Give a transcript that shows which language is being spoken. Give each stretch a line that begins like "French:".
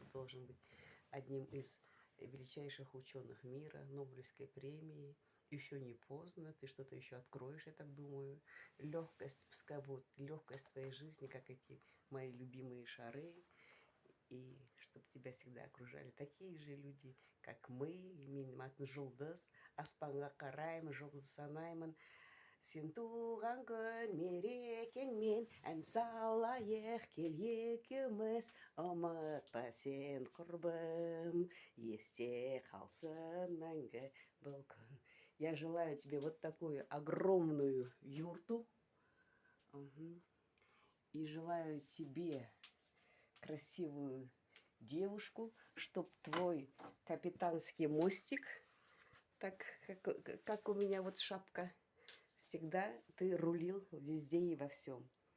Russian: Ты должен быть одним из величайших ученых мира, Нобелевской премии. Еще не поздно, ты что-то еще откроешь, я так думаю. Легкость, пускай будет легкость твоей жизни, как эти мои любимые шары. И чтобы тебя всегда окружали такие же люди, как мы.
Kazakh: Менің атым Жұлдыз, аспанға қараймын, жұлдыз санаймын. Сен туған күн мерекеңмен ән салайық кел екеуміз, ұмытпа сен құрбым, есте қалсын мәңгі бұл күн.
Russian: Я желаю тебе вот такую огромную юрту. И желаю тебе красивую девушку, чтоб твой капитанский мостик, так как у меня вот шапка, всегда ты рулил везде и во всем.